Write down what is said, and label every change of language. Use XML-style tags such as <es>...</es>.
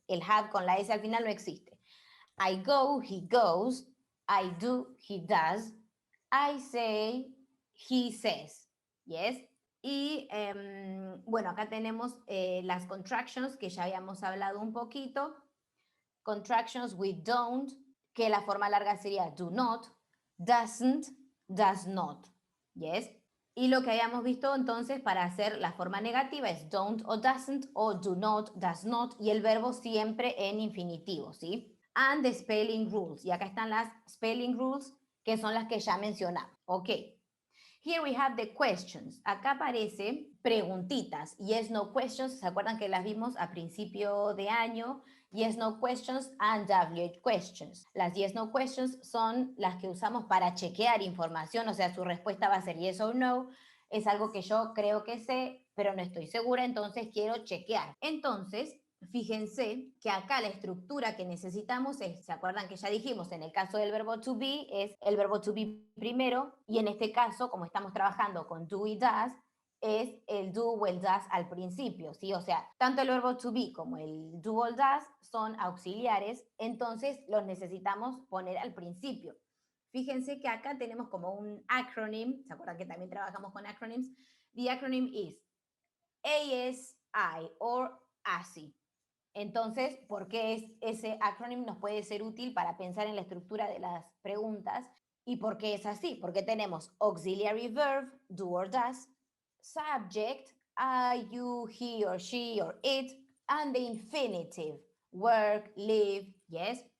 <es>El have con la S al final no existe.</es> <en>I go, he goes. I do, he does. I say, he says. Yes.</en> <es>Y bueno, acá tenemos las contractions que ya habíamos hablado un poquito.</es> <en>Contractions with don't,</en> <es>que la forma larga sería</es> <en>do not, doesn't, does not. Yes.</en> <es>Y lo que habíamos visto entonces para hacer la forma negativa es don't o doesn't o do not, does not y el verbo siempre en infinitivo, ¿sí?</es> <en>And the spelling rules.</en> <es>Y acá están las spelling rules que son las que ya mencionamos.</es> <en>Ok. Here we have the questions.</en> <es>Acá aparece preguntitas.</es> <en>Yes, no questions.</en> <es>¿Se acuerdan que las vimos a principio de año?</es> <en>Yes, no questions and WH questions.</en> <es>Las yes, no questions son las que usamos para chequear información, o sea, su respuesta va a ser yes o no. Es algo que yo creo que sé, pero no estoy segura, entonces quiero chequear. Entonces, fíjense que acá la estructura que necesitamos es, ¿se acuerdan que ya dijimos? En el caso del verbo to be, es el verbo to be primero, y en este caso, como estamos trabajando con do y does, es el do o el does al principio, ¿sí? O sea, tanto el verbo to be como el do o el does son auxiliares, entonces los necesitamos poner al principio. Fíjense que acá tenemos como un acronym, ¿se acuerdan que también trabajamos con acronyms?</es> <en>The acronym is ASI or ASI.</en> <es>Entonces, ¿por qué ese acronym nos puede ser útil para pensar en la estructura de las preguntas? ¿Y por qué es así? Porque tenemos</es> <en>auxiliary verb, do or does, subject, I, you, he or she or it, and the infinitive, work, live, yes.</en>